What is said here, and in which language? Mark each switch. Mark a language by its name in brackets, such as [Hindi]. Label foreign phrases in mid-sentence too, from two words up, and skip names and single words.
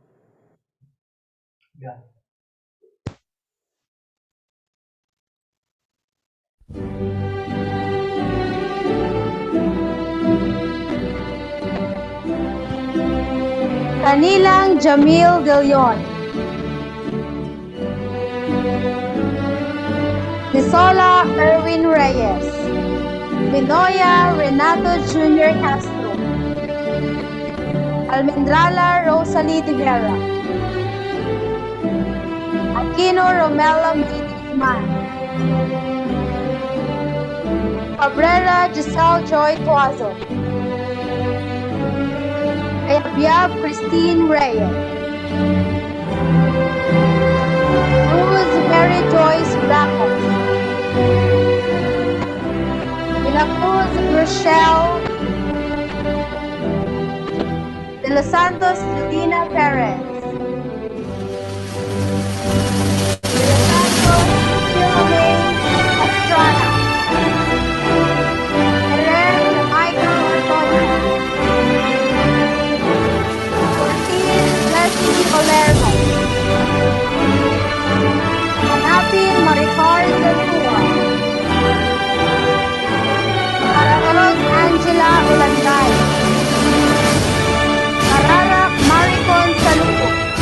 [Filipino] Kanilang Jamil De Leon, Nisola Erwin Reyes, Minoya Renato Jr. Castro, Almendrala Rosalie De Vera, Aquino Romela Guzman, Cabrera Giselle Joy Tuazo, Ayabia Christine Reyes, Cruz Mary Joyce Blacos, De La Cruz Rochelle, De Los Santos Medina Perez, De Los Santos Philomene Estrada, Herrera Jamaica Ortodo, Ortiz Leslie Olermo, Hanapin Maricar Zalua, Aragarog Angela Ulanday, Cararak Maricon Saluco,